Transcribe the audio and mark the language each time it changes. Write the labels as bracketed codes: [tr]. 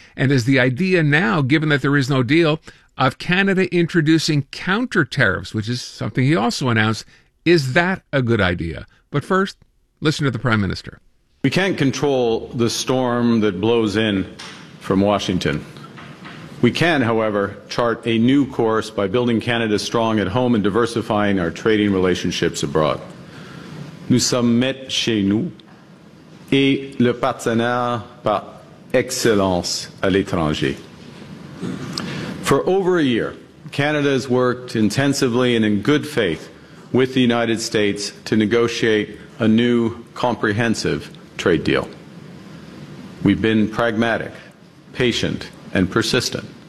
[en] And is the idea now, given that there is no deal, of Canada introducing counter tariffs, which is something he also announced, is that a good idea? But first, listen to the Prime Minister. We can't control the storm that blows in from Washington. We can, however, chart a new course by building Canada strong at home and diversifying our trading relationships abroad. [fr] Nous sommes maîtres chez nous et le partenaire par excellence à l'étranger. [en] For over a year, Canada has worked intensively and in good faith with the United States to negotiate a new comprehensive trade deal. We've been pragmatic, patient, and persistent.